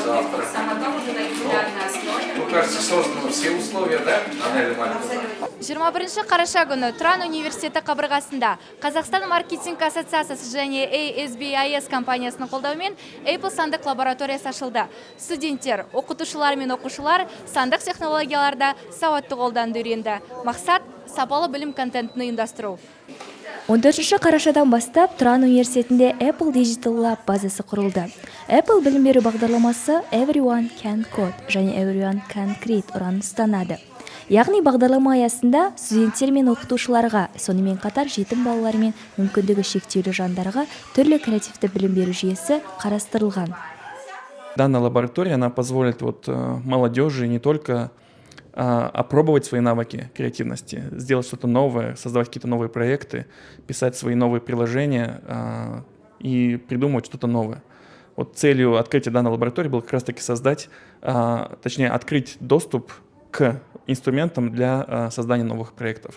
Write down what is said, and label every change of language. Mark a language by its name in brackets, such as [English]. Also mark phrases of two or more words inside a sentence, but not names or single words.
[Russian] автора? Самотом уже на регулярной основе. Ну, кажется, созданы все условия, да? Анелия Маликова? [Kazakh] 21 қараша күні Тұран университеті қабырғасында Қазақстан маркетинг ассоциациясы және ASBIS компаниясының қолдауымен Apple сандық лабораториясы ашылды. Студенттер, оқытушылар мен оқушылар сандық технологияларда сауатты қолдануды үйренді. Мақсат сапалы білім контентін ұйымдастыру. 14 қарашадан бастап Тұран университетінде Apple Digital Lab базасы құрылды. Apple білім беру бағдарламасы Everyone Can Code және Everyone Can Create ұранын ұстанады. Яғни бағдарлама аясында студенттер мен оқытушыларға, сонымен қатар жетім балалар мен мүмкіндігі шектеулі жандарға түрлі креативті білім беру жүйесі қарастырылған. [Russian] Данная лаборатория, она позволит молодежи не только опробовать свои навыки креативности, сделать что-то новое, создавать какие-то новые проекты, писать свои новые приложения и придумывать что-то новое. Вот целью открытия данной лаборатории было как раз-таки создать, точнее, открыть доступ к инструментам для создания новых проектов.